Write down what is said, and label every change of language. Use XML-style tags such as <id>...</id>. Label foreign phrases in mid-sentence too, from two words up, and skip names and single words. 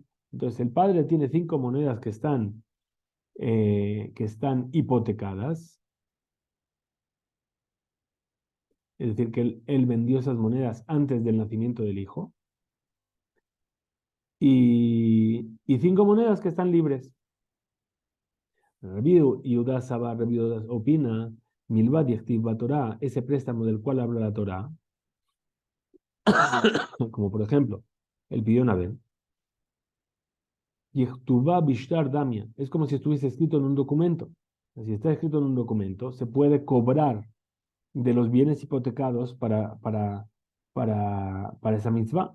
<es>Entonces el padre tiene 5 monedas que están hipotecadas. Es decir, que él vendió esas monedas antes del nacimiento del hijo, y 5 monedas que están libres.</es> <he>רבי יהודה סבר,</he> <es>Rabbi Yehuda opina,</es> <he>מלווה הכתובה בתורה,</he> <es>ese préstamo del cual habla la Torah, como por ejemplo, el pidió Abel,</es> <arc>ככתובה בשטר דמיא,</arc> <es>es como si estuviese escrito en un documento. Si está escrito en un documento, se puede cobrar de los bienes hipotecados para esa mitzvah.</es>